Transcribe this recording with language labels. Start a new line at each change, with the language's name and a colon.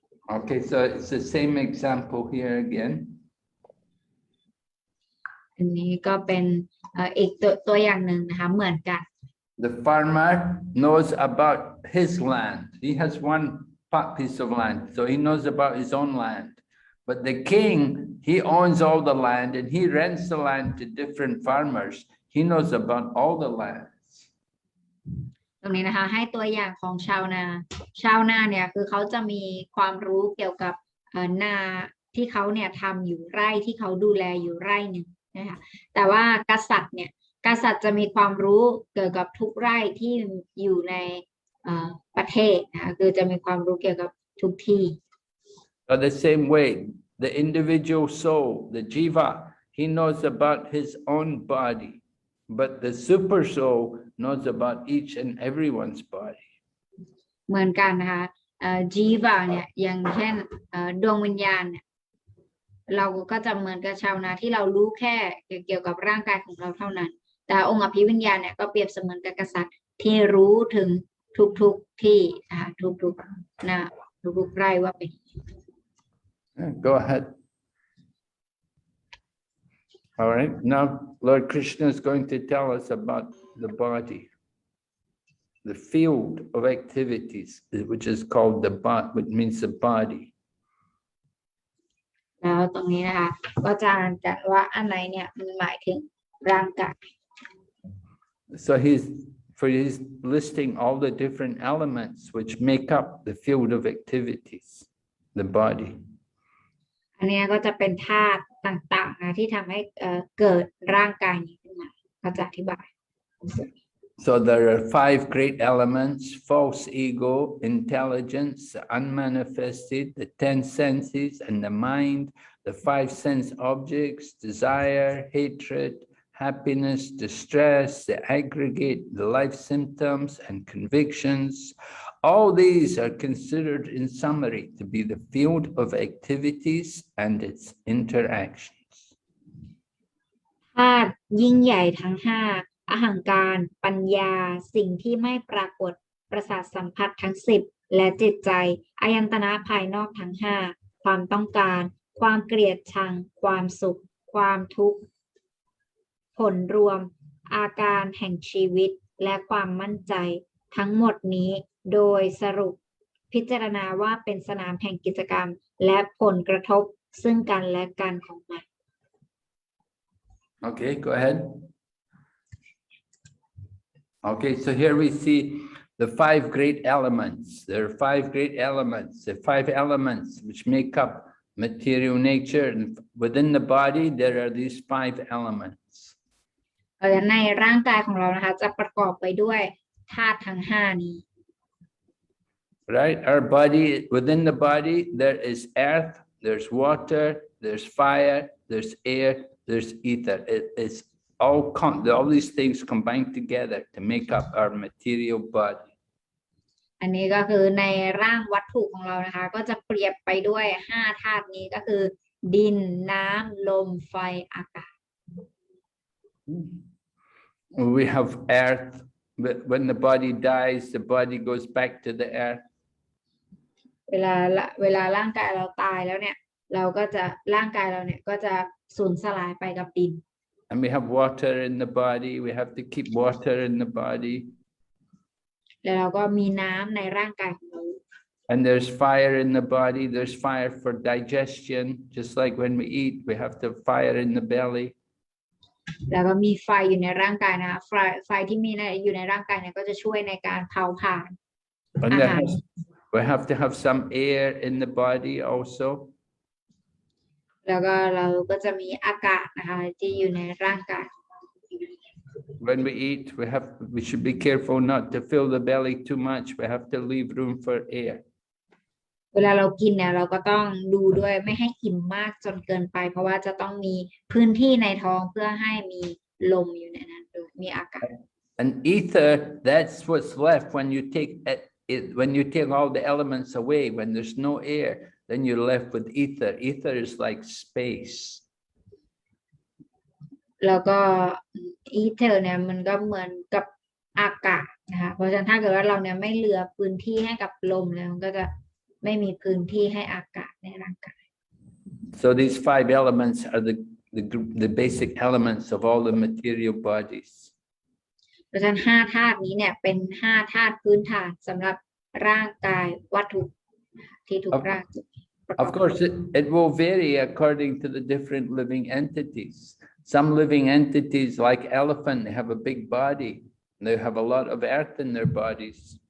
English: Okay, so it's the same example here again.
Thai: อันนี้ก็เป็นอีกตัวอย่างหนึ่งนะคะเหมือนกัน
English: The farmer knows about his land. He has one piece of land, so he knows about his own land. But the king, he owns all the land and he rents the land to different farmers. He knows about all the lands.
Thai: ตรงนี้นะคะให้ตัวอย่างของชาวนาเนี่ยคือเขาจะมีความรู้เกี่ยวกับนาที่เขาเนี่ยทำอยู่ไร่ที่เขาดูแลอยู่ไร่หนึ่งนะคะแต่ว่ากษัตริย์จะมีความรู้เกี่ยวกับทุกไร่ที่อยู่ในประเทศนะคะคือจะมีความรู้เกี่ยวกับทุกที่
English: So the same way, the individual soul, the jiva, he knows about his own body, but the super soul knows about each and everyone's body.
Thai: เหมือนกันนะคะจีวาเนี่ยอย่างเช่นดวงวิญญาณเนี่ยเราก็จะเหมือนกับชาวนาที่เรารู้แค่เกี่ยวกับร่างกายของเราเท่านั้นแต่องค์อภิวิญญาณเนี่ยก็เปรียบเสมือนกับกษัตริย์ที่รู้ถึงทุกที่นะคะทุกๆนาทุกๆไร่ว่าเป็น
English: Go ahead. All right, now Lord Krishna is going to tell us about the body, the field of activities, which is called the body, which means the body.
Thai: แล้วตรงนี้นะคะก็จะอ่านกันว่าอันไหนเนี่ยมันหมายถึงร่างกาย
English: So he's listing all the different elements which make up the field of activities, the body.
Thai: อันนี้ก็จะเป็นธาตุต่างๆนะที่ทำให้เกิดร่างกายนี้ขึ้นมาเขาจะอธิบาย
English: So there are 5 great elements: false ego, intelligence, the unmanifested, the 10 senses, and the mind, the 5 sense objects, desire, hatred, happiness, distress, the aggregate, the life symptoms and convictions. all these are considered in summary to be the field of activities and its interactions.
Thai: ธาตุยิ่งใหญ่ทั้งห้าอหังการปัญญาสิ่งที่ไม่ปรากฏประสาทสัมผัสทั้ง10และจิตใจอายตนะภายนอกทั้งห้าความต้องการความเกลียดชังความสุขความทุกข์ผลรวมอาการแห่งชีวิตและความมั่นใจทั้งหมดนี้โดยสรุปพิจารณาว่าเป็นสนามแห่งกิจกรรมและผลกระทบซึ่งกันและกันของมัน
English: Okay, go ahead. Okay, so here we see the 5 great elements. There are 5 great elements, the 5 elements which make up material nature. And within the body, there are these 5 elements.
Thai: ในร่างกายของเรานะคะจะประกอบไปด้วยธาตุทั้ง5นี้
English: Right? Our body, within the body, there is earth, there's water, there's fire, there's air, there's ether. It's all these things combined together to make up our material body.
Thai: อันนี้ก็คือในร่างวัตถุของเรานะคะก็จะเปรียบไปด้วย5ธาตุนี้ก็คือดินน้ำลมไฟอากาศ
English: We have earth. When the body dies, the body goes back to the earth.
Thai: เวลาร่างกายเราตายแล้วเนี่ยร่างกายเราเนี่ยก็จะสูญสลายไปกับดิน
English: And we have water in the body. We have to keep water in the body.
Thai: แล้วเราก็มีน้ำในร่างกายของเรา
English: And there's fire in the body. There's fire for digestion. Just like when we eat, we have to have fire in the belly.
Thai: แล้วก็มีไฟอยู่ในร่างกายนะคะไฟที่มีอยู่ในร่างกายเนี่ยก็จะช่วยในการเผาผลาญ
English: And we have to have some air in the body also.
Thai: แล้วก็เราก็จะมีอากาศนะคะที่อยู่ในร่างกาย
English: When we eat, we should be careful not to fill the belly too much. We have to leave room for air.
Thai: เวลาเรากินเนี่ยเราก็ต้องดูด้วยไม่ให้อิ่มมากจนเกินไปเพราะว่าจะต้องมีพื้นที่ในท้องเพื่อให้มีลมอยู่ในนั้นด้วยมีอากาศ
English: And ether, that's what's left when you take when you take all the elements away. When there's no air, then you're left with ether. Ether is like space.
Thai: แล้วก็อีเทอร์เนี่ยมันก็เหมือนกับอากาศนะคะเพราะฉะนั้นถ้าเกิดว่าเราเนี่ยไม่เหลือพื้นที่ให้กับลมแล้วมันก็จะไม่มีพื้นที่ให้อากาศในร่างกาย
English: So these 5 elements are the basic elements of all the material bodies.
Thai: เพราะฉะนั้น5ธาตุนี้เนี่ยเป็น5ธาตุพื้นฐานสำหรับร่างกายวัตถุที่ถูกร่าง
English: Of course, it will vary according to the different living entities. Some living entities like elephant, they have a big body. They have a lot of earth in their bodies.